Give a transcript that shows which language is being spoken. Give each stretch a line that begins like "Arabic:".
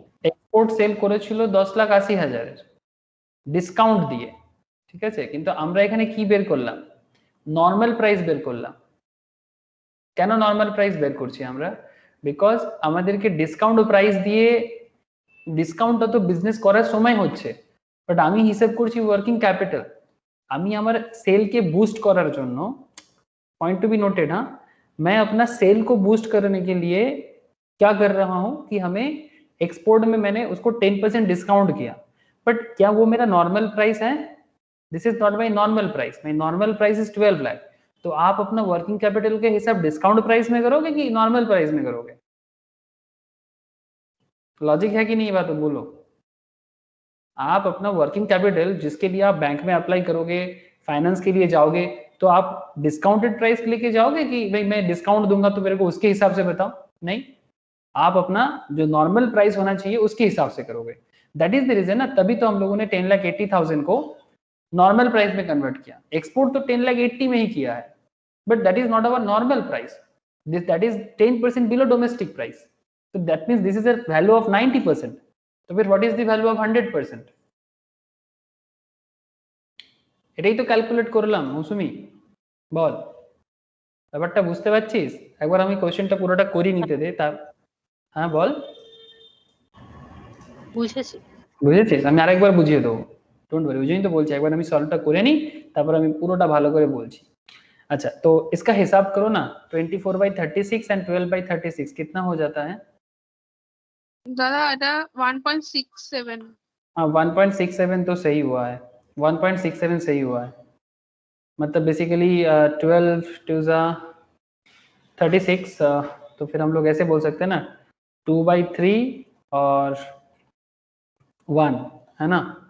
Bangla: Export sell করেছিল 10,80,000 discount দিয়ে, ঠিক আছে, কিন্তু আমরা এখানে কি বের করলাম? নর্মাল প্রাইস বের করলাম। কেন নর্মাল প্রাইস বের করছি আমরা? বিকজ আমাদেরকে ডিসকাউন্ট প্রাইস দিয়ে ডিসকাউন্টটা তো বিজনেস করার সময় হচ্ছে, বাট আমি হিসাব করছি ওয়ার্কিং ক্যাপিটাল। আমি আমার
Hindi: सेल के बूस्ट
Bangla: করার জন্য,
English: point to be noted,
Hindi: हाँ, मैं अपना सेल को बूस्ट करने के लिए क्या कर रहा हूं कि हमें एक्सपोर्ट में मैंने उसको 10% डिस्काउंट किया, बट क्या वो मेरा नॉर्मल प्राइस है?
English: This is not my normal price, my normal price is 12 lakh.
Hindi: तो आप अपना वर्किंग कैपिटल के हिसाब डिस्काउंट प्राइस में करोगे कि नॉर्मल प्राइस में करोगे? लॉजिक है कि नहीं? बात बोलो। आप अपना वर्किंग कैपिटल जिसके लिए आप बैंक में अप्लाई करोगे, फाइनेंस के लिए जाओगे, तो आप डिस्काउंटेड प्राइस लेके जाओगे कि भाई मैं डिस्काउंट दूंगा तो मेरे को उसके हिसाब से बताओ? नहीं, आप अपना जो नॉर्मल प्राइस होना चाहिए उसके हिसाब से करोगे।
English: that is the reason
Hindi: ना, तभी तो हम लोगों ने 10,80,000 को नॉर्मल प्राइस में कन्वर्ट किया। एक्सपोर्ट तो 10,80,000 में ही किया है,
English: But that is not our normal price, that is 10% below domestic price. तो that means this is a value of 90%। तो फिर what is the value of 100%?
Bangla: এটাই তো ক্যালকুলেট করলাম মৌসুমী, বল ব্যাপারটা বুঝতে পারছিস? একবার আমি কোশ্চেনটা পুরোটা করি নিতে দে তার। হ্যাঁ বল। বুঝেছি। বুঝেছিস? আমি আরেকবার বুঝিয়ে দেবো,
English: Don't worry.
Bangla: ওই জন্যই তো বলছি একবার আমি সলভটা করে নিই, তারপর আমি পুরোটা ভালো করে বলছি।
Hindi: अच्छा तो इसका हिसाब करो ना, 24/36 एंड 12/36 कितना हो जाता है?
Bangla: দাদা এটা 1.67
Hindi: हाँ 1.67 तो सही हुआ है, 1.67 सही हुआ है। मतलब बेसिकली 12 टू 36, तो फिर हम लोग ऐसे बोल सकते हैं ना 2/3 और 1, है ना?